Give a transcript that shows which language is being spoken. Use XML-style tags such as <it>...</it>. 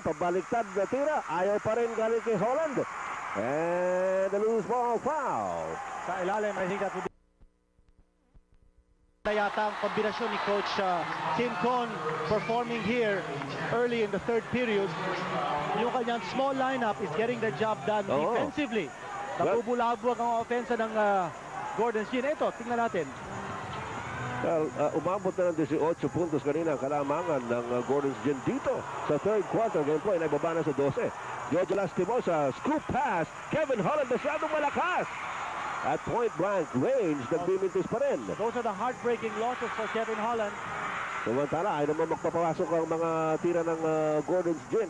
<tl>Pabaliktad na tira. Ayaw pa rin galing kay Holland.</tl> <en>And the loose ball foul. Sa ilalim, I think that would be</en> <tl>yata ang kombinasyon ni Coach Tim Con</tl> <en>performing here early in the third period. Yung kanyang small lineup is getting the job done defensively.</en> <tl>Nabubulabog ang offensa ng Gordon's Gin. Ito, tingnan natin. Well, umabot na ng 18 puntos kanina ang kalamangan ng Gordon's Gin dito sa third quarter. Ngayon po ay nagbaba na sa 12. Georgia Lastimosa, scoop pass. Kevin Holland masyadong malakas. At point-blank range, nagbimintis pa rin.</tl> <en>Those are the heartbreaking losses for Kevin Holland.</en> <tl>Samantala, ay naman magpapawasok ang mga tira ng Gordon's Gin.</tl>